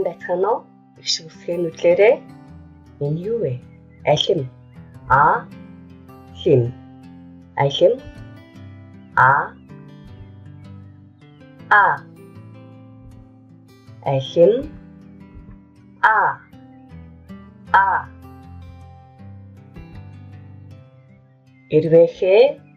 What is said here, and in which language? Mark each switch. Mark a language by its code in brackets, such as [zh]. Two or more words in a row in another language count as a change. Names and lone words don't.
[mn] байна уу? Их үсгийн нүдлээрээ энэ юу вэ? Алим. А. Лим. Алим. А. А. Алим. А. А. Ирвэхэ.